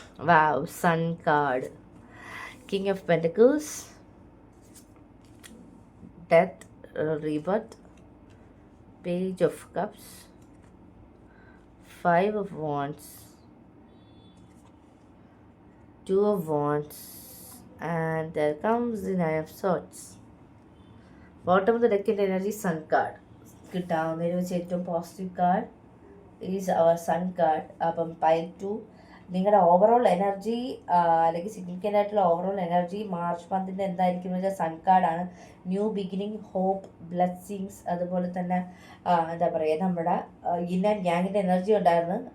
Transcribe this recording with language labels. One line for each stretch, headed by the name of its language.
English: Wow, sun card, king of pentacles, death, rebirth, page of cups, 5 of wands, 2 of wands, and there comes the 9 of swords. Bottom of the deck in energy, sun card.
Malayalam: കിട്ടാവുന്നതിന് വെച്ച് ഏറ്റവും
English: Positive card is our sun card.
Malayalam: അപ്പം pile 2 നിങ്ങളുടെ overall energy അല്ലെങ്കിൽ significant ആയിട്ടുള്ള overall energy March മന്തിൻ്റെ എന്തായിരിക്കും എന്ന് വെച്ചാൽ sun കാർഡാണ്. ന്യൂ ബിഗിനിങ്, ഹോപ്പ്, ബ്ലെസ്സിങ്സ്, അതുപോലെ തന്നെ എന്താ പറയുക നമ്മുടെ ഇൻ ആൻഡ് ഗ്യാങ്ങിൻ്റെ എനർജി ഉണ്ടായിരുന്നു.